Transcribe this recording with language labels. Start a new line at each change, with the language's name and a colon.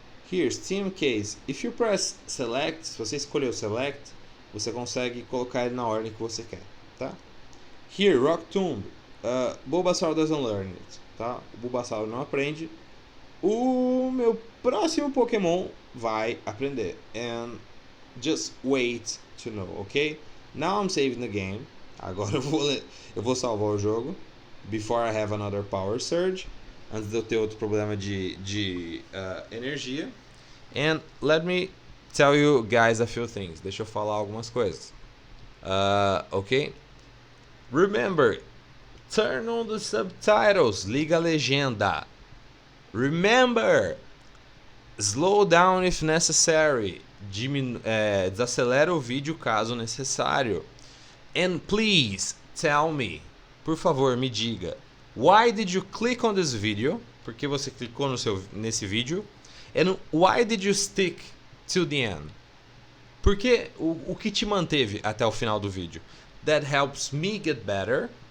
English: Here's team case. If you press select,
Portuguese: se você escolher o select, você consegue colocar ele na ordem que você quer, tá?
English: Here, Rock Tomb. Bulbasaur doesn't learn it, tá?
Portuguese: O Bulbasaur não aprende. O meu próximo Pokémon vai aprender.
English: And just wait to know, ok? Now I'm saving the game.
Portuguese: Agora eu vou salvar o jogo.
English: Before I have another power surge.
Portuguese: Antes de eu ter outro problema de energia.
English: And let me tell you guys a few things.
Portuguese: Deixa eu falar algumas coisas.
English: Ok? Remember, turn on the subtitles.
Portuguese: Liga a legenda.
English: Remember, slow down if necessary.
Portuguese: Desacelera o vídeo caso necessário.
English: And please tell me,
Portuguese: por favor, me diga,
English: why did you click on this video?
Portuguese: Por que você clicou nesse vídeo?
English: And why did you stick till the end?
Portuguese: Porque o que te manteve até o final do vídeo?
English: That helps me get better.